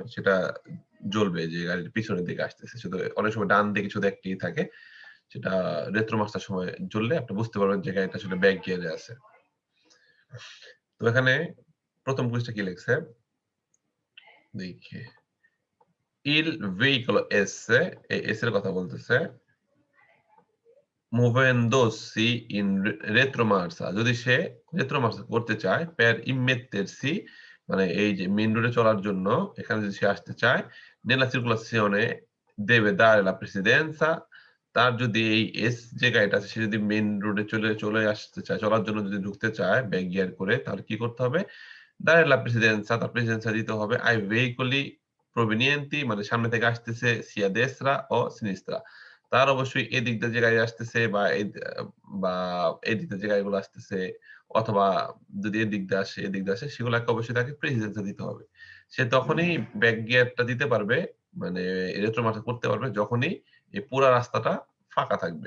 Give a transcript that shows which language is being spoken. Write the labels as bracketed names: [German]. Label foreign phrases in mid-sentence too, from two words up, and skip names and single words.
[Bangla] সেটা জ্বলবে যে গাড়ির পিছনের দিকে আসতেছে। শুধু অনেক সময় ডান দিকে শুধু একটিই থাকে। সেটা রেট্রো মার্চার সময় জ্বললে আপনি বুঝতে পারবেন যে গাড়িটা আসলে [English] back gear [Bangla] আছে। তো এখানে ১ম কুইজটা কি লিখছে? [Italian] দেখি। Il veicolo S, [Bangla] এই S এর কথা বলতেছে। [Italian] Muovendosi in retromarcia, [Bangla] যদি সে রেট্রোমার্সা করতে চায় [Italian] per immettersi, [Bangla] মানে এই যে [English] main road [Bangla] চলার জন্য এখানে যদি সে আসতে চায়, [Italian] nella circolazione deve dare la precedenza, [Bangla] তার যদি এই এস যে গাড়িটা আছে সে যদি [English] main road [Bangla] চলে আসতে চায়, চলার জন্য যদি ঢুকতে চায় [English] back gear [Bangla] করে, তাহলে কি করতে হবে? [Italian] dare la precedenza, [Bangla] তার প্রেসিডেন্সা দিতে হবে [Italian] ai veicoli provenienti, [Bangla] মানে সামনে থেকে আসতেছে [Italian] sia destra o sinistra, [Bangla] তার অবশ্যই এদিক দিয়ে যে গাড়ি আসতেছে বা এদিক দিয়ে যে গাড়িগুলো আসতেছে, অথবা যদি এদিক দিয়ে আসে সেগুলাকে অবশ্যই তাকে প্রেসিডেন্সি দিতে হবে। সে তখনই [English] back gear [Bangla] দিতে পারবে, মানে রেট্রোমার্সা করতে পারবে যখনই এই পুরা রাস্তাটা ফাঁকা থাকবে।